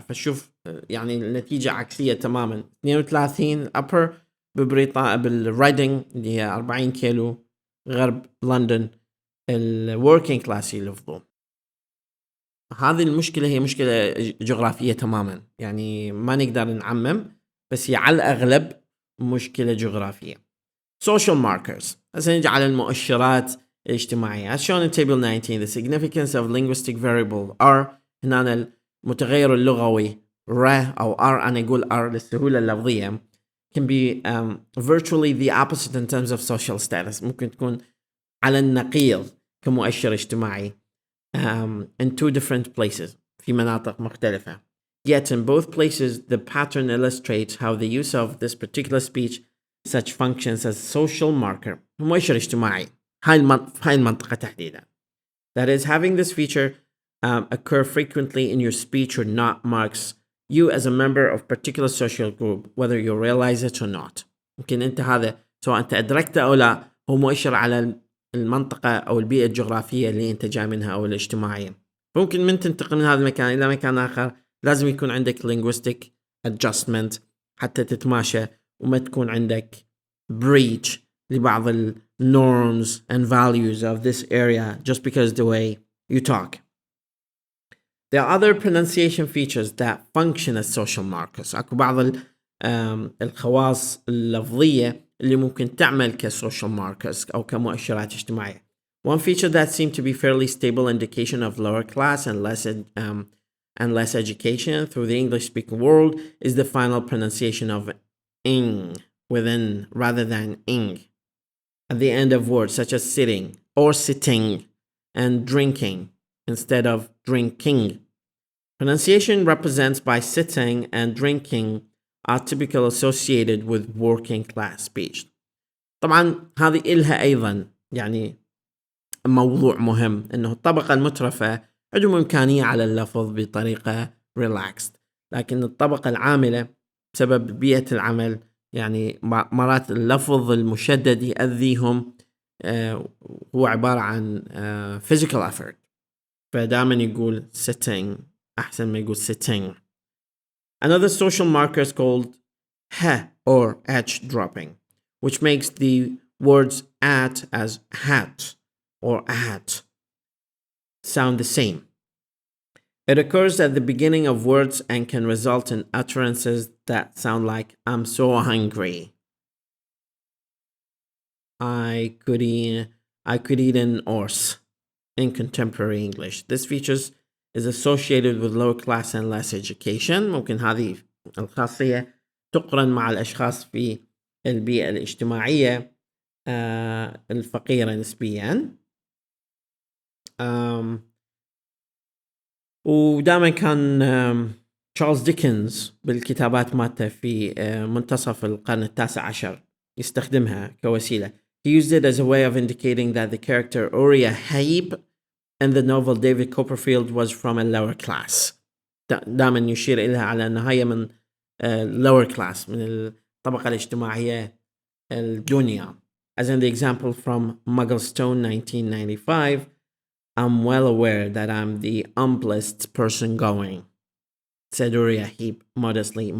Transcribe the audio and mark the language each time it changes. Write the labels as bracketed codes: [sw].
[ar] فشوف يعني النتيجة عكسية تماما. 32 upper بالريدنج اللي هي 40 كيلو غرب لندن ال [en] working class [ar] يلفظوه. هذه المشكلة هي مشكلة جغرافية تماما، يعني ما نقدر نعمم، بس هي على الأغلب مشكلة جغرافية. [en] social markers، [ar] هسه نجي على المؤشرات الاجتماعية. [en] As shown in table 19, the significance of linguistic variable R [ar] هنا المتغير اللغوي R أو R أنا أقول R للسهولة اللفظية [en] can be virtually the opposite in terms of social status. [ar] ممكن تكون على النقيض كمؤشر اجتماعي [en] in two different places [ar] في مناطق مختلفة. [en] Yet in both places the pattern illustrates how the use of this particular speech such functions as social marker [ar] مؤشر اجتماعي هاي المنطقة تحديدا. [en] That is, having this feature occur frequently in your speech or not marks you as a member of particular social group whether you realize it or not. [ar] يمكن أنت هذا سواء أنت أدركته أو لا هو مؤشر على المنطقة أو البيئة الجغرافية اللي أنت جاي منها أو الاجتماعية. ممكن من تنتقل من هذا المكان إلى مكان آخر لازم يكون عندك [en] linguistic adjustment [ar] حتى تتماشى وما تكون عندك breach لبعض [en] norms and values of this area just because the way you talk. There are other pronunciation features that function as social markers. [ar] أكو بعض الخواص اللفظية اللي ممكن تعمل كسوشيال ماركرز أو كمؤشرات اجتماعية. [en] One feature that seemed to be fairly stable indication of lower class and less education through the English-speaking world is the final pronunciation of ing within rather than ing at the end of words such as sitting or sitting and drinking instead of drinking. Pronunciation represents by sitting and drinking are typically associated with working class speech. [ar] طبعا هذه إلها أيضا يعني موضوع مهم إنه الطبقة المترفة عندهم إمكانية على اللفظ بطريقة relaxed، لكن الطبقة العاملة بسبب بيئة العمل يعني مرات اللفظ المشدد يأذيهم هو عبارة عن [en] physical effort، [ar] فدائما يقول sitting أحسن ما يقول sitting. [en] Another social marker is called h or h dropping, which makes the words at as hat or at sound the same. It occurs at the beginning of words and can result in utterances that sound like I'm so hungry. I could eat an horse in contemporary English. This feature is associated with low class and less education. [ar] ممكن هذه الخاصية تقرن مع الأشخاص في البيئة الاجتماعية الفقيرة نسبيا. ودائما كان تشارلز ديكنز بالكتابات مالته في منتصف القرن التاسع عشر يستخدمها كوسيلة. [en] He used it as a way of indicating that the character Uriah Heep in the novel David Copperfield was from a lower class. [ar] دائما يشير إليها على أنها هي من [en] lower class [ar] من الطبقة الاجتماعية الدنيا. [en] As in the example from Mugglestone 1995, I'm well aware that I'm the humblest person going, said Uriah Heep modestly.